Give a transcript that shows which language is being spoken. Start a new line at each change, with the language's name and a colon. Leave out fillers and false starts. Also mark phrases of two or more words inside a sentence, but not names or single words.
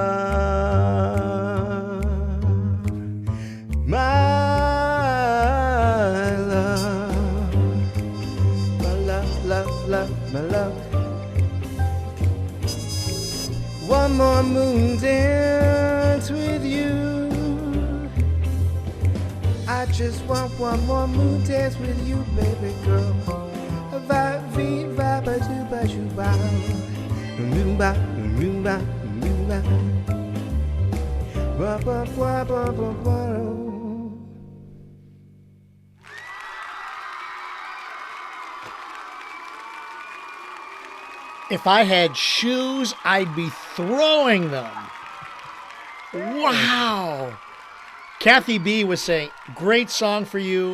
English: My love, one more moon dance with you. I just want one more moon dance with you, baby girl. Vibe, vibe, vibe, ba ju ba, moomba, moomba, moomba, ba ba ba ba ba ba. If I had shoes, I'd be throwing them. Wow. Kathy B was saying, great song for you.